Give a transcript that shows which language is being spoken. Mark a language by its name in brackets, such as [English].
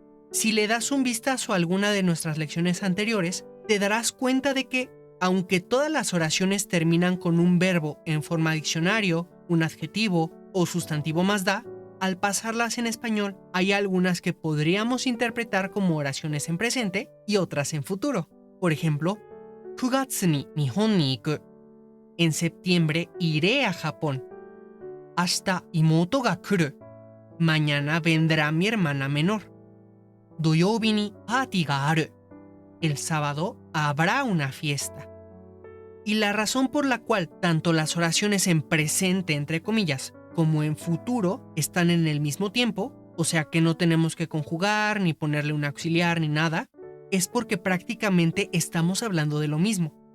[Spanish] Si le das un vistazo a alguna de nuestras lecciones anteriores, te darás cuenta de que, aunque todas las oraciones terminan con un verbo en forma diccionario, un adjetivo o sustantivo más da, al pasarlas en español hay algunas que podríamos interpretar como oraciones en presente y otras en futuro. [Japanese] Por ejemplo, 9月に日本に行く. [Spanish] En septiembre iré a Japón. [Japanese] 明日妹が来る. [Spanish] Mañana vendrá mi hermana menor. [Japanese] 土曜日にパーティーがある. [Spanish] El sábado habrá una fiesta. Y la razón por la cual tanto las oraciones en presente, entre comillas, como en futuro están en el mismo tiempo, o sea que no tenemos que conjugar, ni ponerle un auxiliar, ni nada, es porque prácticamente estamos hablando de lo mismo.